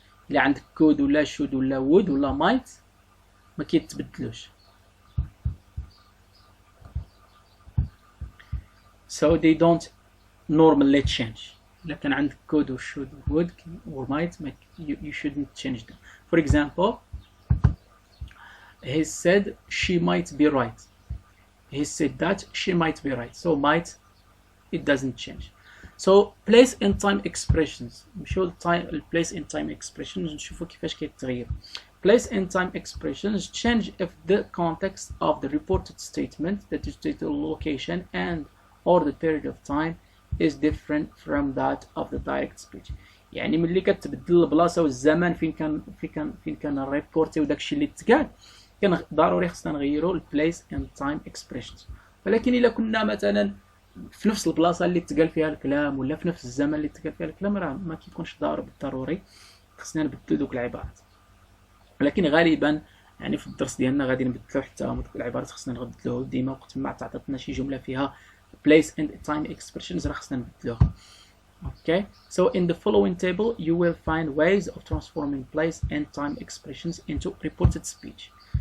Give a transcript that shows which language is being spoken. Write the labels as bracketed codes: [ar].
[ar] اللي عندك could ولا should ولا would ولا might ما كيتبدلوش. [en] So they don't normally change. [ar] إلا كان عندك [en] could or should or would or might you shouldn't change them. For example, he said she might be right. He said that she might be right. So might it doesn't change. So place in time expressions. [ar] نمشيو للتايم [en] place in time expressions [ar] نشوفوا كيفاش كيتغير. [en] Place in time expressions change if the context of the reported statement, that is the location and or the period of time, is different from that of the direct speech. [ar] يعني ملي كتبدل البلاصه والزمان فين كان الريبورتي وداكشي اللي تقال، كان ضروري خصنا نغيروا البليس ان تايم اكسبريشنز. ولكن الا كنا مثلا في نفس البلاصه اللي تقال فيها الكلام ولا في نفس الزمن اللي تقال فيها الكلام، راه ما كيكونش بالضروري خصنا نبدلوا دوك العبارات. ولكن غالبا يعني في الدرس ديالنا غادي نبدلوا حتى دوك العبارات، خصنا نبدلوه ديما وقت ما تعطاتنا شي جمله فيها [en] place and time expressions [ar] راه خصنا نبدلوها. [en] Okay, so in the following table you will find ways of transforming place and time expressions into reported speech.